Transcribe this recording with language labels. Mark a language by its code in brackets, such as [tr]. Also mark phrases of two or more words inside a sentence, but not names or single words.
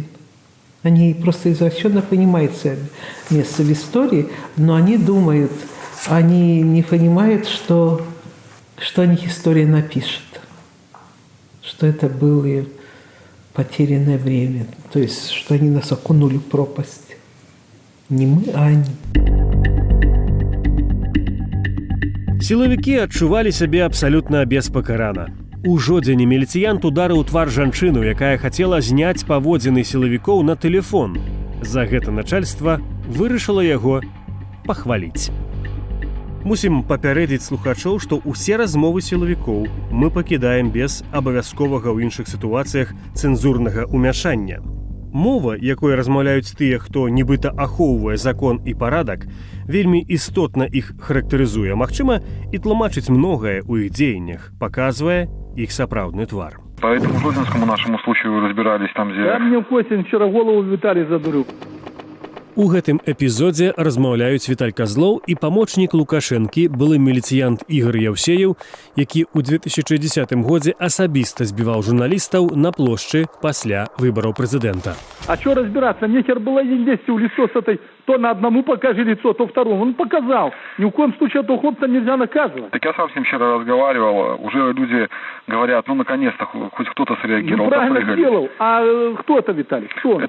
[ru] Они просто извращенно понимают свое место в истории, но они думают, они не понимают, что о них история напишет. Что это было потерянное время. То есть, что они нас окунули в пропасть. Не мы, а они. [be] Сілавікі адчувалі сябе абсалютна беспакарана. Ужо дзень міліцыянт ударыў твар жанчыну, якая хацела зняць паводзіны сілавікоў на тэлефон. За гэта начальства вырашыла яго пахваліць. Мусім папярэдзіць слухачоў, што ўсе размовы сілавікоў мы пакідаем без абавязковага ў іншых сітуацыях цэнзурнага ўмяшання. Мова, якой размаўляюць тыя, хто нібыта ахоўвае закон і парадак, вельмі істотна іх характарызуе, магчыма, і тлумачыць многае ў іх дзеяннях, паказвае іх сапраўдны твар. [ru] По этому Гродненскому нашему случаю разбирались там, где... Да мне Костин вчера голову Виталий задурил. [be] У гэтым эпізодзе размаўляюць Віталь Казлоў і памочнік Лукашэнкі, былы міліцыянт Ігор Яўсеяў, які ў 2010 годзе асабіста збіваў журналістаў на плошчы пасля выбараў прэзідэнта. [ru] А что разбираться? Нехер было ездить в лицо с этой... То на одному покажи лицо, то второму. Он показал. Ни в коем случае этого хлопца нельзя наказывать. Так я сам с ним вчера разговаривал. Уже люди говорят, ну наконец-то хоть кто-то среагировал. Ну правильно сделал. А кто это, Виталий? Кто он?